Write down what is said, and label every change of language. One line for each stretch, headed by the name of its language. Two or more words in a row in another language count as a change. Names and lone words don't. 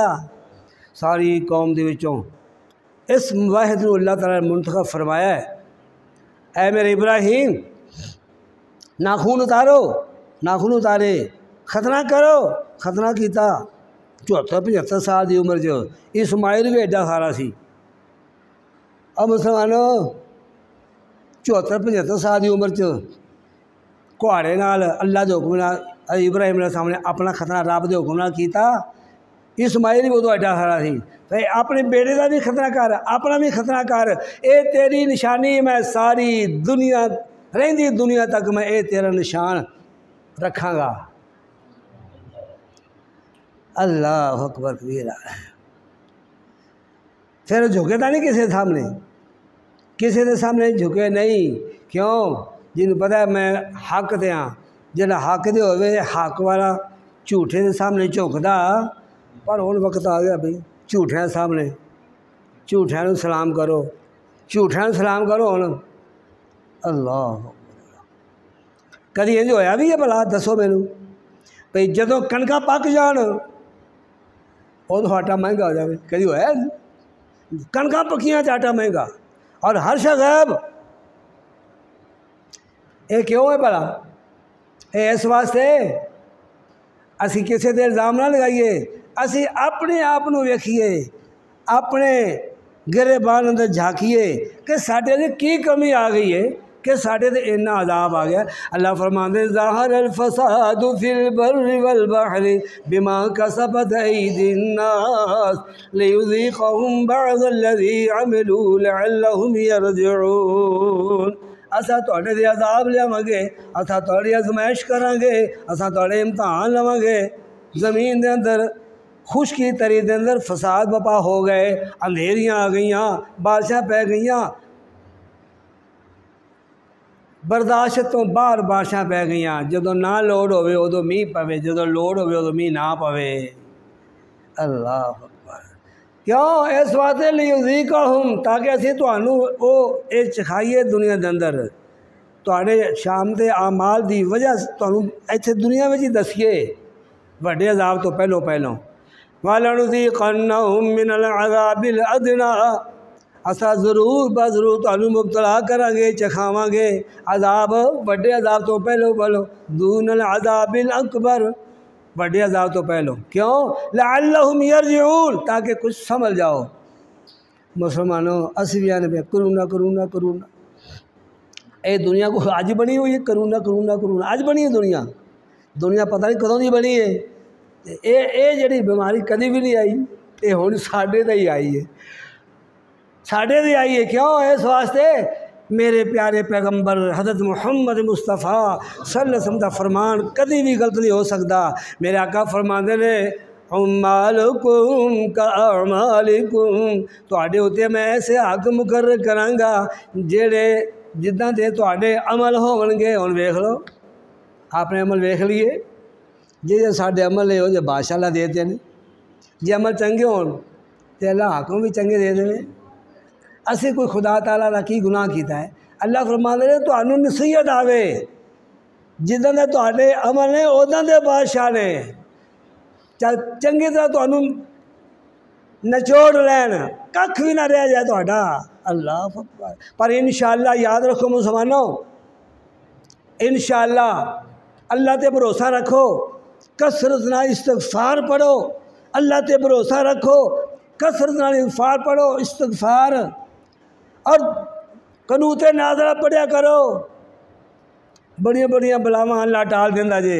Punjabi: ساری قوم دے وچوں اس واحد نو اللہ تعالیٰ نے منتخب فرمایا ہے، اے میرے ابراہیم ناخون اتارو، ناخون اتارے، ختنہ کرو، ختنہ کیتا 74-75 سال دی عمر جو، اسماعیل بھی ایڈا سارا سی۔ اب مسلمانوں 74-75 سال دی عمر کوہاڑے نال اللہ دے حکم نال ابراہیم علیہ السلام نے اپنا ختنہ رب دے حکم نال کیتا، اسماعیل بھی ادو ایڈا سارا سی، اپنے بیٹے کا بھی ختنہ کر، اپنا بھی ختنہ کر، اے تیری نشانی میں ساری دنیا رہندی دنیا تک میں اے تیرا نشان رکھاں گا۔
Arabic: اللہ اکبر کبیرہ۔
Urdu: پھر جھکے تو نہیں کسی سامنے، کسی کے سامنے جھکے نہیں، کیوں؟
Punjabi: جن پتہ ہے میں حق دے ہاں، جڑا حق دے ہوئے حق والا جھوٹے دے سامنے جھکدا، پر ہن وقت آ گیا بھائی جھوٹیاں سامنے، جھوٹیاں نو سلام کرو، جھوٹیاں نو سلام کرو ہن۔ اللہ کدی انج ہویا بھی ہے بھلا دسو مینوں بھئی جدوں کنکاں پک جان ادو آٹا مہنگا ہو جائے، کدی ہوا کنکاں پکیاں آٹا مہنگا اور ہر شے غائب، یہ کیوں ہے بھلا؟ اے اس واسطے اسی کسی تے الزام نہ لگائیے، اسی اپنے آپ نو ویکھیے، اپنے گریبان اندر جھانکیے کہ ساڈے تے کی کمی آ گئی ہے کہ ساڈے تے اتنا عذاب آ گیا۔
Arabic: اللہ فرماندے ظاہر الفساد فی البر والبحر بما کسبت ایدی الناس لیذیقہم بعض الذی عملوا لعلہم یرجعون۔
Punjabi: اسا تواڈے تے عذاب لیاواں گے، اسا تواڈی آزمائش کراں گے، اسا تواڈے امتحان لواں گے۔ زمین دے اندر خشکی تری دے اندر فساد بپا ہو گئے، اندھیریاں آ گئیاں، بارشاں پہ گئیاں، برداشت تو باہر بارشاں پہ گئیاں، جدو نہ لوڑ ہوئے ادو میہ پوے، جدو لوڑ ہوئے ادو میہ نہ پوے۔
Arabic: اللہ اکبر۔ کیوں؟
Punjabi: اس واسطے لیذیقہم تاکہ اسی تانوں او اے چکھائیے دنیا دے اندر، تواڈے شام دے اعمال دی وجہ تانوں ایتھے دنیا وچ ہی دسیے وڈے عذاب تو پہلو
Arabic: وَلَنُذِيقَنَّهُم مِّنَ الْعَذَابِ الْأَدْنَىٰ،
Punjabi: اسا ضرور بضرور تانوں مبتلا کریں گے، چکھاواں گے عذاب وڈے عذاب تو پہلو
Arabic: دون العذاب الاکبر،
Punjabi: وڈے عذاب تو پہلو۔ کیوں؟
Arabic: لعلہم یرجعون
Punjabi: تاکہ کچھ سمجھ جاؤ۔ مسلمانوں اسی بھی آنے پہ کرونا اے دنیا کو آج بنی ہوئی ہے، کرونا آج بنی ہے دنیا پتہ نہیں کدوں دی بنی ہے۔ اے جڑی بیماری کدی بھی نہیں آئی، اے ہن ساڈے تے ہی آئی ہے، ساڈے تے آئی ہے۔ کیوں؟ اس واسطے میرے پیارے پیغمبر حضرت محمد مصطفیٰ
Arabic: صلی اللہ علیہ وسلم
Punjabi: دا فرمان کدی بھی غلط نہیں ہو سکتا۔ میرے آقا فرماندے نے
Arabic: اعمالکم کاعمالکم،
Punjabi: تواڈے اوتے میں ایسے حق مقرر کراں گا جڑے جداں دے تواڈے عمل ہون گے۔ ہن ویکھ لو اپنے عمل ویکھ لیے، جی ساڈے عمل ہے وہ جو بادشاہ اللہ دیتے ہیں، جی عمل چنگے ہون تے اللہ حکم بھی چنگے دے دے۔ اسی کوئی خدا تعالیٰ دا کی گناہ کیتا ہے؟ اللہ فرماندے نے تانوں نصیحت آوے، جداں دے تواڈے عمل نے اوداں دے بادشاہ نے، چنگی طرح تانوں نچوڑ لین، ککھ بھی نہ رہ جائے تہاڈا۔
Arabic: اللہ اکبر۔
Punjabi: پر انشاءاللہ یاد رکھو مسلمانوں، انشاءاللہ اللہ تے بھروسہ رکھو، کثرت نال استغفار پڑھو، اللہ تے بھروسہ رکھو، کثرت نال استغفار پڑھو، استغفار اور قنوت نازلہ پڑھیا کرو، بڑی بڑیاں بلاواں اللہ ٹال دیندا جے۔